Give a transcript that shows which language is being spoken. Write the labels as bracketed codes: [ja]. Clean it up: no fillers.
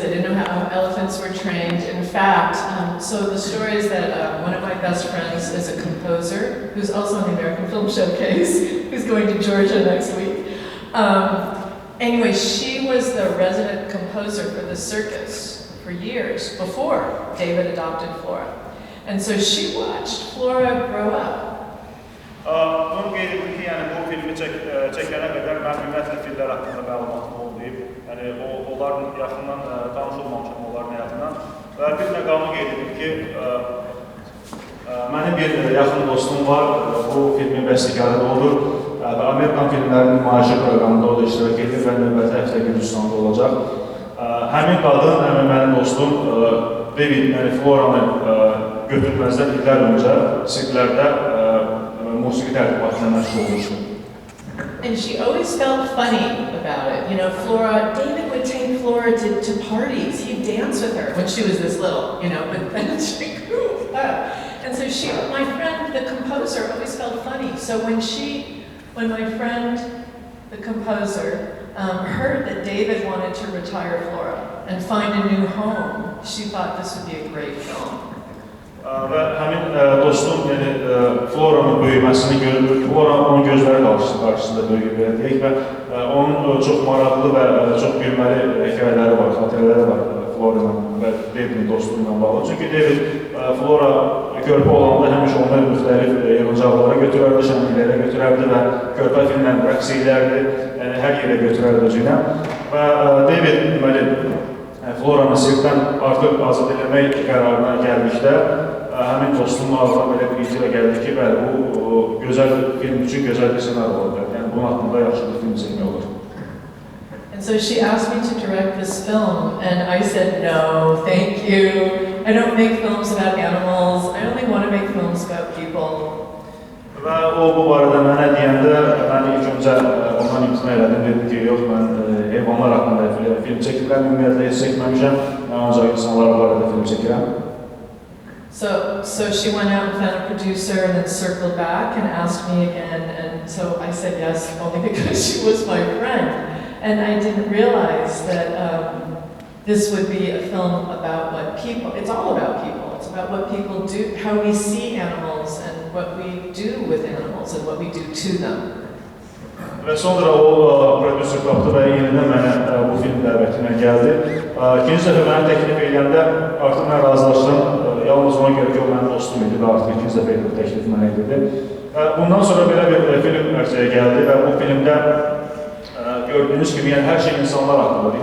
[en] I didn't know how elephants were trained. In fact, so the story is that one of my best friends is a composer who's also on the American Film Showcase, who's going to Georgia next week. Anyway, she was the resident composer for the circus for years before David adopted Flora. And so she watched Flora grow up. [az] Bunu qeyd edim ki, yəni bu filmi çəkənə qədər mən ümumiyyətlə fillər haqqında məlumatım olmayıb. Yəni onların yaxından tanış olmamışam onların həyatından. Və bir məqamı qeyd edim ki, mənim bir yaxın dostum var, bu filmin bəstəkarı da olur. Amerikan filmlərinin nümayişi proqramında o da iştirak edir və növbəti həftə Gürcüstanda olacaq. Həmin qadın, həmin mənim dostum David, yəni Floranı götürməzdən illər öncə sirklərdə musiqi tədqiqatına məşğul olmuşdu. [en] And she always felt funny about it. You know, David would take Flora to parties. He'd dance with her when she was this little, you know, but then she grew up. And so my friend, the composer, always felt funny. So when my friend, the composer, heard that David wanted to retire Flora and find a new home, she thought this would be a great film. [az] Və həmin dostum, yəni Floranın böyüməsini görür, Flora onun gözləri qarşısında böyüyüb deyək və onun çox maraqlı və çox gülməli hekayələri var, xatirələri var Floranın və David'in dostluğundan bağlı. Çünki David Flora körpə olanda həmişə onları müxtəlif yığıncaqlara götürərdi, şənliklərə götürərdi və körpə filmlə rəqs edərdi, yəni hər yerə götürərdi özüylə. Və David deməli Floranı sirkdən artıq azad eləmək qərarına gəldikdə həmin dostumla ağına belə bir icra gəldi ki, bəli, bu gözəl film üçün gözəl bir senaryo oldu. Yəni bunun haqqında yaxşı bir film çəkmək olur. [en] And so she asked me to direct this film, and I said, no, thank you. I don't make films about animals. I only want to make films about people. [az] Və o bu barədə mənə deyəndə, mən ilk öncə ondan imtina elədim, dedim ki, yox, mən heyvanlar haqqında film çəkirəm, ümumiyyətlə heç çəkməmişəm, mən ancaq insanlar barədə film çəkirəm. [en] So she went out and found a producer and then circled back and asked me again, and so I said yes, only because she was my friend. And I didn't realize that this would be a film about what people, it's all about people. It's about what people do, how we see animals and what we do with animals and what we do to them. [az] Və sonra o prodüser tapdı və yenidən mənə bu film dəvətinə gəldi. İkinci dəfə mənə təklif edəndə artıq mən razılaşdım. Yalnız ona görə ki, o mənim dostum idi və artıq ikinci dəfə təklif mənə edildi. Bundan sonra belə bir film ərsəyə gəldi və bu filmdə gördüyünüz kimi, yəni hər şey insanlar haqqındadır.